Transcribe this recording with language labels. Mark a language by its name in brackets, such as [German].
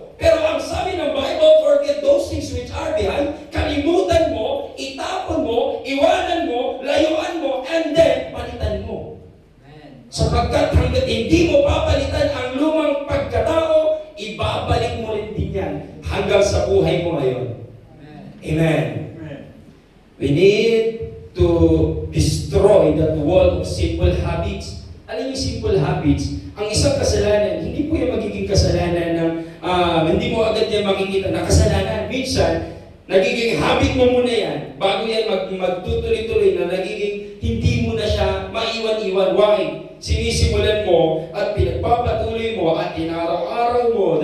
[Filipino] Pero ang sabi ng Bible, [English] forget those things which are behind, [Filipino] kalimutan mo, itapon mo, iwanan mo, layuan mo, and then palitan mo. Sapagkat hanggat hindi mo papalitan ang lumang pagkatao, ibabalik mo rin din yan hanggang sa buhay mo ngayon. Amen. [English] We need to destroy that wall of simple habits. [Filipino] Alam niyo simple habits? Ang isang kasalanan, hindi po yung magiging kasalanan ng hindi mo agad yan makikita na kasalanan. Minsan, nagiging habit mo muna yan bago yan magtutuloy-tuloy na nagiging hindi mo na siya maiwan-iwan. [English] Why? [Filipino] Sinisimulan mo at pinagpapatuloy mo at inaraw-araw mo.